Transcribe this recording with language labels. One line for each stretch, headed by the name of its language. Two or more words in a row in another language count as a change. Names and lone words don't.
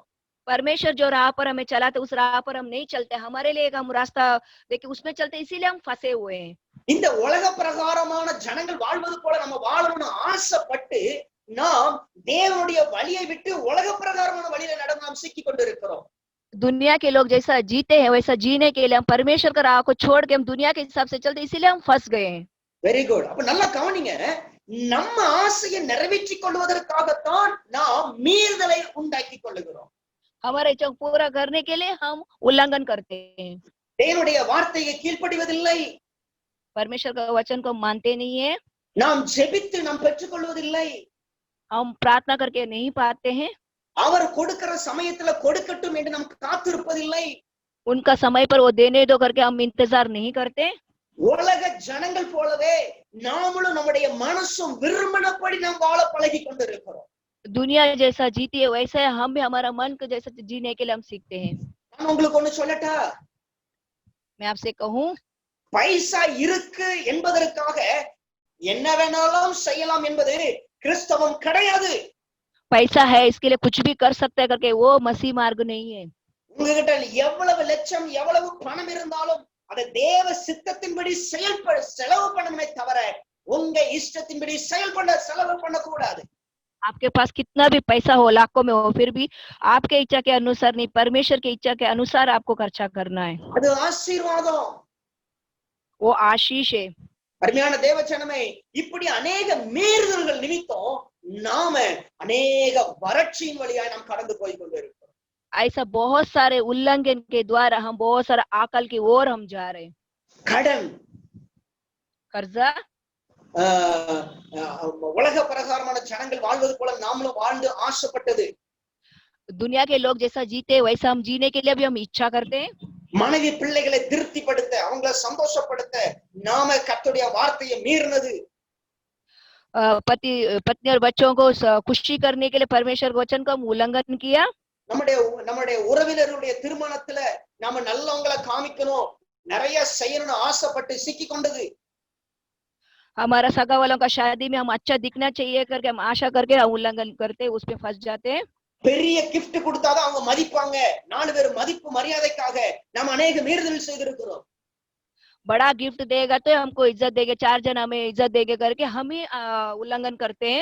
Hindi: परमेश्वर जो राह पर हमें चलाते उस राह पर हम नहीं चलते, हमारे लिए एक हम रास्ता देखिए उसमें चलते, इसीलिए हम फंसे हुए हैं.
Tamil: இந்த உலக பிரகாரமான ஜனங்கள் வாழ்வது போல நம்ம வாழணும்னு ஆசைப்பட்டு நாம் தேவனுடைய வழியை விட்டு உலக பிரகாரமான வழியில நடந்து நாம் சிக்கிக் கொண்டிருக்கிறோம்.
Hindi: दुनिया के लोग जैसा जीते हैं वैसा जीने के लिए हम परमेश्वर का राह को छोड़ के हम दुनिया के हिसाब से चलते, इसीलिए हम फंस गए हैं.
English: very good.
Tamil: அப்ப நல்லா கவனிங்க, நம்ம ஆசையை நிறைவேற்றிக் கொள்வதற்காகத்தான் நாம் மீறுதலை உண்டாக்கி கொள்ளுகிறோம்.
Hindi: हमारे इच्छा पूरा करने के लिए हम उल्लंघन करते हैं.
Tamil: தேவனுடைய வார்த்தையை கீழ்ப்படிவதில்லை,
Hindi: परमेश्वर का वचन को मानते नहीं है,
Tamil: நாம் ஜெபித்து நாம் பெற்றுக்கொள்வதில்லை,
Hindi: हम प्रार्थना करके नहीं पाते हैं,
Tamil: அவர் கொடுக்கிற சமயத்துல கொடுக்கட்டும் என்று நாம் காத்திருப்பதில்லை.
Hindi: उनका समय पर वो देने दो करके हम इंतजार नहीं करते.
Tamil: உலக ஜனங்கள் போலவே நாமளும் நம்முடைய மனசும் விரும்பினபடி நாம் வாழ பழகி கொண்டிருக்கிறோம்.
Hindi: दुनिया जैसा जीती है वैसा हम भी हमारा मन को जैसा जीने के लिए हम सीखते हैं.
Tamil: நான் உங்களுக்கு ஒண்ணு சொல்லட்டா?
Hindi: मैं आपसे कहूं,
Tamil: பைசா இருக்கு என்பதற்காக என்ன வேணாலும் செய்யலாம் என்பது கிறிஸ்தவம் கிடையாது.
Hindi: पैसा है इसके लिए कुछ भी कर सकते हैं करके वो मसीह मार्ग नहीं है.
Tamil: உங்ககிட்ட எவ்வளவு லட்சம் எவ்வளவு பணம் இருந்தாலும் அதை தேவ சித்தத்தின்படி செலவு பண்ணணுமே தவிர உங்க இஷ்டத்தின்படி செலவு பண்ணக்கூடாது.
Hindi: आपके पास कितना भी पैसा हो, लाखों में हो, फिर भी आपके इच्छा के अनुसार नहीं, परमेश्वर की इच्छा के अनुसार आपको खर्चा करना है.
Tamil: அது ஆசீர்வாதம்,
Hindi: वो आशीष है.
Tamil: அருமையான தேவஜனமே, இப்படி அநேக மீறுதல்கள் நிமித்தம் நாம அநேக வறட்சியின் வழியாய் நாம் கடந்து போய் கொண்டிருக்கிறோம்.
Hindi: ऐसा बहुत सारे उल्लंघन के द्वारा हम बहुत सारा आकल की ओर हम जा रहे हैं.
Tamil: கடன்,
Hindi: कर्जा,
Tamil: உலக பிரகாரமான ஜனங்கள் வாழ்வது போல நாமளும் வாழ்ந்து ஆசைப்பட்டது.
Hindi: दुनिया के लोग जैसा जीते वैसा हम जीने के लिए भी हम इच्छा करते हैं.
Tamil: மனைவி பிள்ளைகளை திருப்திப்படுத்த, அவங்களை சந்தோஷப்படுத்த நாம கர்த்தருடைய வார்த்தையை மீறினது.
Hindi: पत्नी और बच्चों को खुशी करने के लिए परमेश्वर के वचन का हम उल्लंघन किया.
Tamil: நம்முடைய உறவினருடைய திருமணத்துல நாம நல்லவங்களை காமிக்கணும், நிறைய செய்யணும்னு ஆசைப்பட்டு சிக்கி கொண்டது.
Hindi: हमारा सगा वालों का शादी में हम अच्छा दिखना चाहिए करके हम आशा करके हम उल्लंघन करते, उसमें फंस जाते हैं.
Tamil: பெரிய கிஃப்ட் கொடுத்தாதான் அவங்க மதிப்பாங்க, 4 பேர் மதிப்பு மரியாதைக்காக நாம் அநேக மீறுதல் செய்திருக்கிறோம்.
Hindi: बड़ा गिफ्ट देगा तो हमको इज्जत देंगे, 4 जन हमें इज्जत देंगे करके हम ही उल्लंघन करते हैं.